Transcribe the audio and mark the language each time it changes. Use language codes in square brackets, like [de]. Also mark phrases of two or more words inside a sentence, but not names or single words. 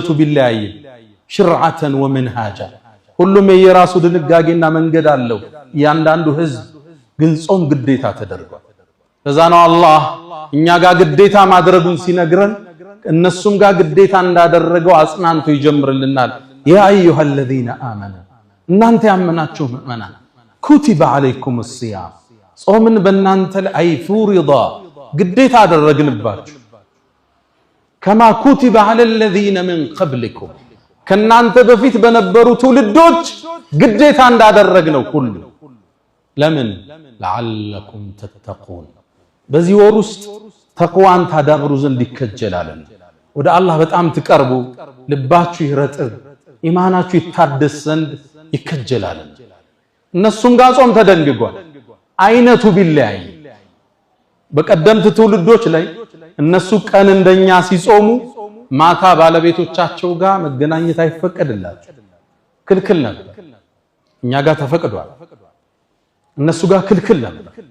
[am] ቢለያይም [ar] شرعة ومنهاجا [am] ሁሉም የየራሱ ድንጋጌና መንገድ አለው። እያንዳንዱ ህዝብ ግን ጾም ግዴታ ተደርጓል። ለዛ ነው አላህ እኛ ጋር ግዴታ ማድረጉን ሲነግረን እነሱም ጋር ግዴታ እንዳደረገው አጽናንቶ ይጀምርልናል። [ar] يا أيها الذين آمنوا [am] እናንተ ያመናችሁ ምእመናን [ar] كتب عليكم الصيام [am] ጾምን በእናንተ ላይ ፍሪዳ ግዴታ አደረግንባችሁ ከማ ኩቲበ [ar] على الذين من قبلكم [am] ከናንተ በፊት በነበሩ ትውልዶች ግዴታ እንዳደረግነው ሁሉ ለምን لعلكم تتقون በዚህ ወር ውስጥ ተቅዋን ታዳብሩ ዘንድ ይከጀላል። ወደ አላህ በጣም ትቀርቡ፣ ልባችሁ ይረጥብ፣ ኢማናችሁ ይታደስ ዘንድ ይከጀላል። እነሱም ጋር ጾም ተደንግጓል። አይነቱ ቢለያይ በቀደምት ትውልዶች ላይ እነሱ ቀን እንደኛ ሲጾሙ ማታ ባለቤቶቻቸው ጋር መገናኘት አይፈቀድላቸው፣ ክልክል ነበር። እኛ ጋር ተፈቅዷል፣ እነሱ ጋር ክልክል ነበር።